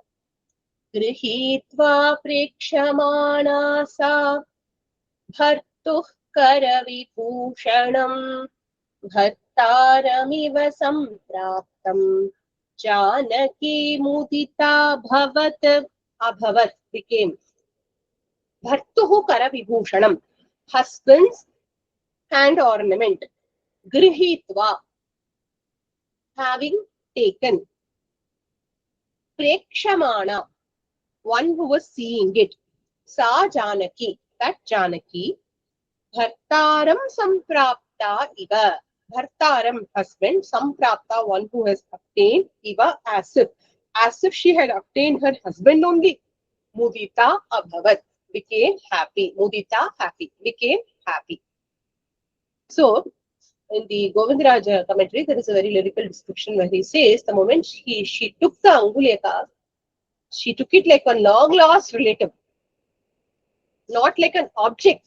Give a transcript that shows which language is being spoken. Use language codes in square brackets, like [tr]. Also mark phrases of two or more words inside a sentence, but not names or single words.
[sa] Grihitva prekshamana sa, Bhartuh karavibhushanam, Bhartaramiva sampraptam, Janaki mudita bhavat. Abhavat became Bhartuhu karavibhushanam, [en] husband's hand ornament. Grihitva, having taken. Prekshamana, one who was seeing it. Sa Janaki, that Janaki. [sa] Bhartaram samprapta iva. Bhartaram, [en] husband. Samprapta, one who has obtained. Iva, as if she had obtained her husband only. [sa] Mudita abhavat, [en] became happy. Mudita, happy, became happy. So, in the Govindaraja commentary, there is a very lyrical description where he says, the moment she took the Anguleka, she took it like a long-lost relative, not like an object.